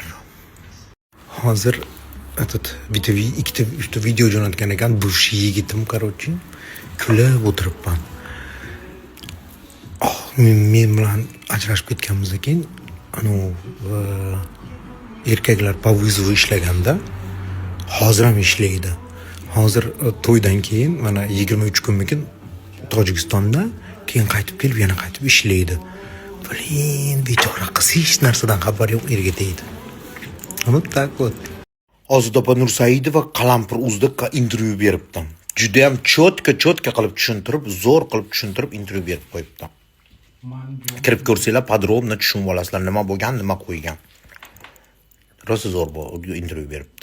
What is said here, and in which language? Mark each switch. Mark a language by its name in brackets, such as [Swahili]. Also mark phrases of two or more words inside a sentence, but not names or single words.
[Uzbek] Hozir ikkita video jo'natgan ekan, bush yigitim, короче, kulib o'tiribman. Men bilan ajrashib ketganimizdan keyin erkaklar [Russian] по вызову [Uzbek] ishlaganda hozir ham ishlaydi. Hozir to'ydan keyin mana 23 kunmikin Tojikistonda, keyin qaytib kelib yana qaytib ishlaydi. Blin, bechora qiz hech narsadan xabar yo'q, erga tegdi. [Russian] Вот так вот. [Uzbek] Ozidopa Nursaidova Qalampir.uzda intervyu beribdi. Juda ham cho'tka qilib tushuntirib, zo'r qilib tushuntirib intervyu berib qo'yibdi. Kirib ko'rsanglar, podrobno tushunib olasizlar, nima bo'lgan, nima qo'ygan. Rosa zo'r bu intervyu beribdi.